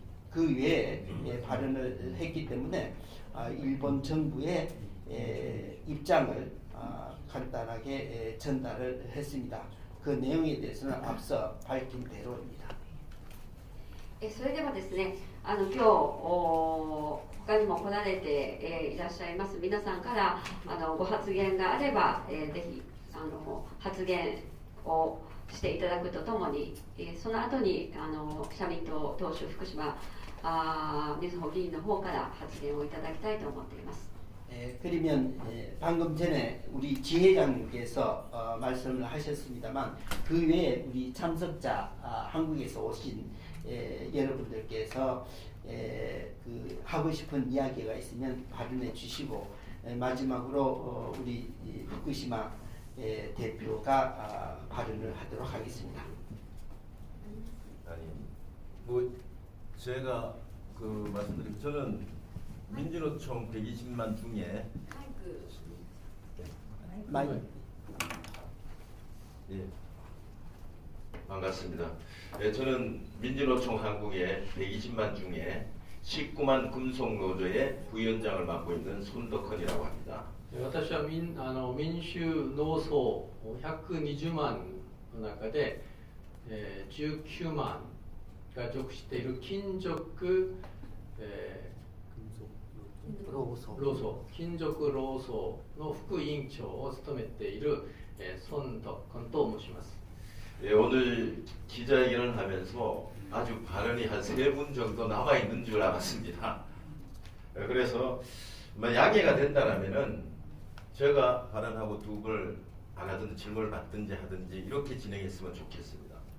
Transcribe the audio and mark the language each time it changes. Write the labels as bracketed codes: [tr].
[ko] 그 외에 발언을 했기 때문에 일본 정부의 입장을 간단하게 전달을 했습니다. 그 내용에 대해서는 앞서 밝힌 대로입니다. [ja] それではですね、今日他にも来られて、いらっしゃいます皆さんからご発言があれば、ぜひ発言をしていただくとともに、その後に社民党党首福島みずほ議員の方から発言をいただきたいと思っています。 [ko] 그러면 방금 전에 우리 지회장님께서 말씀을 하셨습니다만 그 외에 우리 참석자 한국에서 오신 여러분들께서 그 하고 싶은 이야기가 있으면 발언해 주시고 마지막으로 우리 후쿠시마 대표가 발언을 하도록 하겠습니다. 아니 뭐 제가 그 말씀드린 저는 민주노총 120만 중에 예, 반갑습니다. 예, 저는 민주노총 한국의 120만 중에 19만 금속노조의 부위원장을 맡고 있는 손덕헌이라고 합니다. [ja] 私は民衆農総120万の中で、19万が属している金属、金属労組の副委員長を務めている孫徳헌と申します。 [ko] 예, 오늘 기자회견을 하면서 아주 발언이 한 3분 정도 남아 있는 줄 알았습니다. 그래서 양해가 된다라면은 제가 발언하고 두 걸 안 하든지 질문을 받든지 하든지 이렇게 진행했으면 좋겠습니다.